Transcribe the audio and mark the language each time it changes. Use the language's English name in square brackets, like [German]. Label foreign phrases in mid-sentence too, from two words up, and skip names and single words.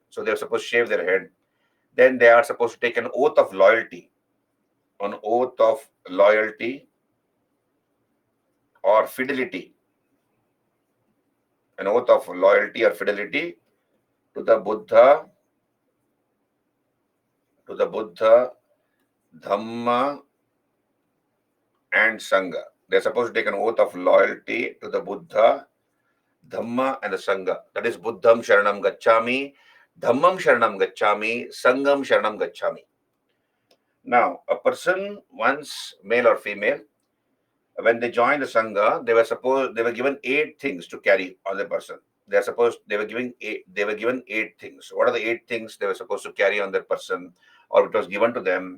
[English] So they were supposed to shave their head. Then they are supposed to take an oath of loyalty, an oath of loyalty or fidelity, an oath of loyalty or fidelity to the Buddha, Dhamma, and Sangha. They're supposed to take an oath of loyalty to the Buddha, Dhamma, and the Sangha. That is [Pali] Buddham Sharanam Gacchami, Dhammam Sharanam Gacchami, Sangam Sharanam Gacchami. [English] Now, a person, once male or female, when they joined the Sangha, they were given 8 things to carry on the person. They were given 8 things. What are the 8 things they were supposed to carry on their person, or it was given to them?